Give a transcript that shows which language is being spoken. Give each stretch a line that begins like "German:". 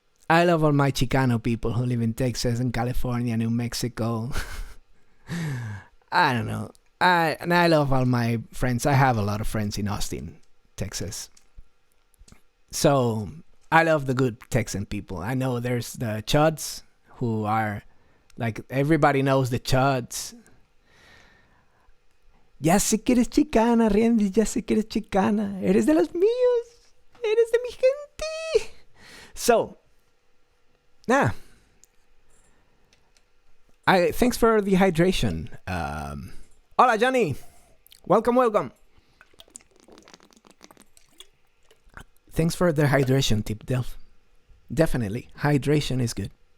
English: I love all my Chicano people who live in Texas and California, New Mexico. I don't know. I love all my friends. I have a lot of friends in Austin, Texas. So I love the good Texan people. I know there's the Chuds who are like, everybody knows the Chuds.
Spanish: Ya sé que eres chicana, Randy, ya sé que eres chicana. Eres de los míos. Eres de mi gente.
English: So, thanks for the hydration. Hola, Johnny. Welcome. Thanks for the hydration tip, Delph. Definitely, hydration is good.